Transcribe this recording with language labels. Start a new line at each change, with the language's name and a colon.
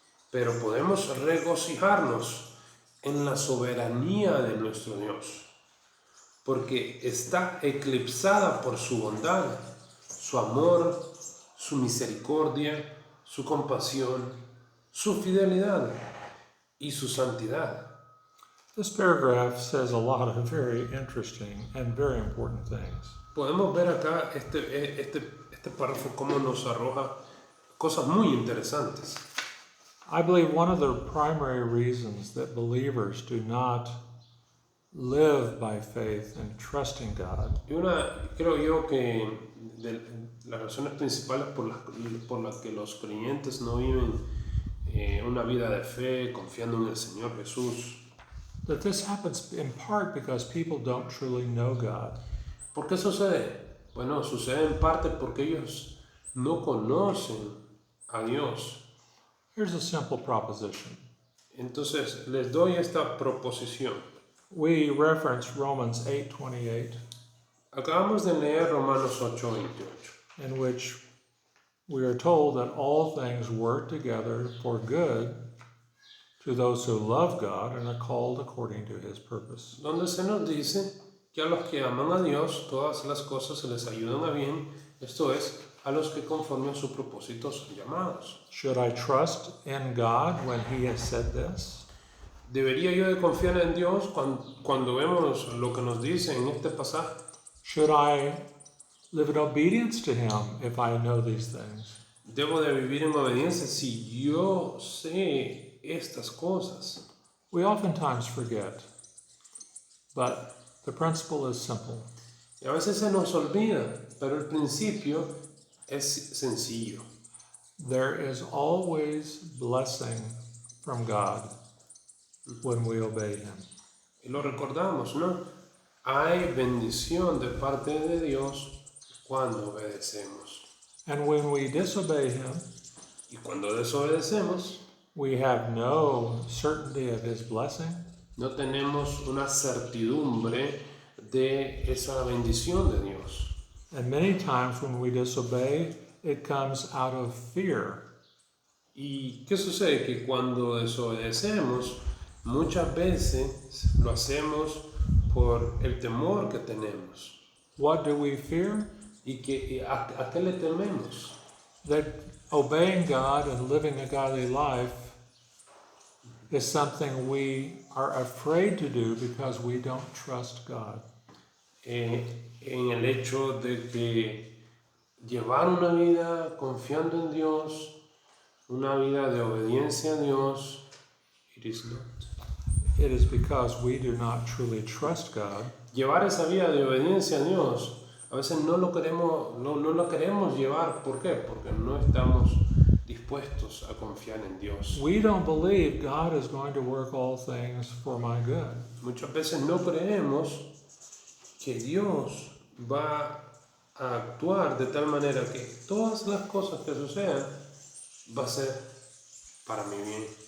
Spanish: Pero podemos regocijarnos en la soberanía de nuestro Dios, porque está eclipsada por su bondad, su amor, su misericordia, su compasión, su fidelidad y su santidad.
English: This paragraph says a lot of very interesting and very important things.
Spanish: Podemos ver acá este párrafo cómo nos arroja cosas muy interesantes.
English: I believe one of the primary reasons that believers do not live by faith and trust in God
Spanish: Y creo yo que las razones principales por las que los creyentes no viven una vida de fe confiando en el Señor Jesús.
English: that this happens in part because people don't truly know God.
Spanish: ¿Por qué sucede? Bueno, sucede en parte porque ellos no conocen a Dios.
English: Here's a simple proposition.
Spanish: Entonces, les doy esta proposición.
English: We reference Romans 8:28,
Spanish: Acabamos de leer Romanos 8:28,
English: in which we are told that all things work together for good to those who love God and are called according to His purpose.
Spanish: donde se nos dice que a los que aman a Dios todas las cosas se les ayudan a bien, esto es, a los que conforme a su propósito son llamados.
English: Should I trust in God when He has said this?
Spanish: ¿Debería yo de confiar en Dios cuando vemos lo que nos dice en este pasaje?
English: Should I live in obedience to him if I know these things?
Spanish: Debo de vivir en obediencia si yo sé estas cosas.
English: We oftentimes forget, but the principle is simple.
Spanish: Y a veces se nos olvida, pero el principio es sencillo.
English: There is always blessing from God when we obey him.
Spanish: Y lo recordamos, ¿no? Hay bendición de parte de Dios cuando obedecemos.
English: And when we disobey him,
Spanish: Y cuando desobedecemos,
English: we have no certainty of his blessing,
Spanish: no tenemos una certidumbre de esa bendición de Dios.
English: and many times when we disobey, it comes out of fear.
Spanish: ¿Y qué sucede? Que cuando desobedecemos, muchas veces lo hacemos por el temor que tenemos.
English: What do we fear?
Spanish: ¿Y a qué le tememos?
English: That obeying God and living a godly life is something we are afraid to do because we don't trust God.
Spanish: En el hecho de que llevar una vida confiando en Dios, una vida de obediencia a Dios,
English: it is not. It is because we do not truly trust God.
Spanish: Llevar esa vida de obediencia a Dios, a veces no lo queremos llevar. ¿Por qué? Porque no estamos dispuestos a confiar en Dios.
English: We don't believe God is going to work all things for my good.
Spanish: Muchas veces no creemos que Dios va a actuar de tal manera que todas las cosas que sucedan va a ser para mi bien.